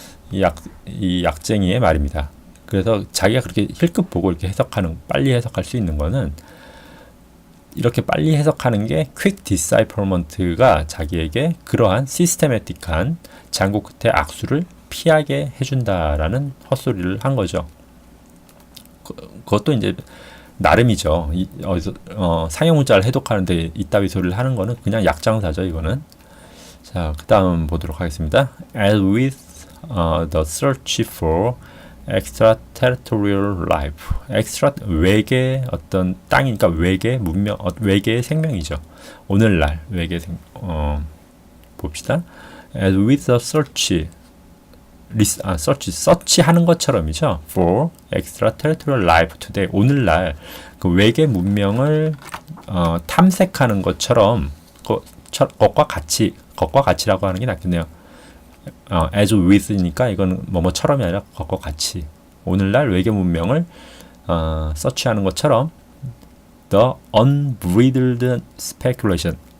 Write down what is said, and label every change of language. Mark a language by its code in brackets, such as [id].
[ko] 이 약쟁이의 말입니다. 그래서 자기가 그렇게 힐끗 보고 이렇게 빨리 해석할 수 있는 거는, 이렇게 빨리 해석하는 게 [en] quick decipherment [ko] 가 자기에게 그러한 시스테매틱한 장고 끝에 악수를 피하게 해준다라는 헛소리를 한 거죠. 그것도 이제 나름이죠. 상형 문자를 해독하는데 이따위 소리를 하는 거는 그냥 약장사죠, 이거는. 자, 그 다음 보도록 하겠습니다. [en] As with the search for extraterrestrial life. [ko] 외계 어떤 땅이니까 외계 문명, 외계의 생명이죠. 오늘날 외계 봅시다. [en] As with the search [ko] 서치하는 것처럼이죠. [en] For extraterrestrial life today. [ko] 오늘날 그 외계 문명을 탐색하는 것처럼 것과 같이라고 하는 게 낫겠네요. as with니까 이건 뭐뭐처럼이 아니라 것과 같이. 오늘날 외계 문명을 서치하는 것처럼 [en] the unbridled speculation.